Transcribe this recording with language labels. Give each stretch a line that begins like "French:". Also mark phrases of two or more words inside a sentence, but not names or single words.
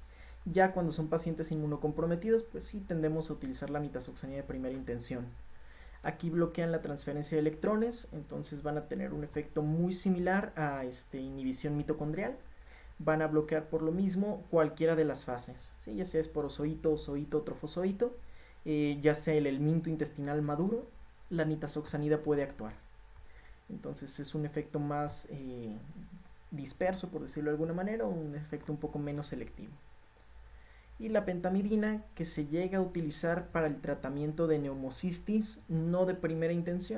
Spanish: Ya cuando son pacientes inmunocomprometidos, pues sí tendemos a utilizar la nitazoxanida de primera intención. Aquí bloquean la transferencia de electrones, entonces van a tener un efecto muy similar a inhibición mitocondrial. Van a bloquear por lo mismo cualquiera de las fases, ¿sí? Ya sea esporozoito, osoito, trofozoito, ya sea el helminto intestinal maduro, la nitazoxanida puede actuar. Entonces es un efecto más disperso, por decirlo de alguna manera, o un efecto un poco menos selectivo. Y la pentamidina, que se llega a utilizar para el tratamiento de neumocistis, no de primera intención.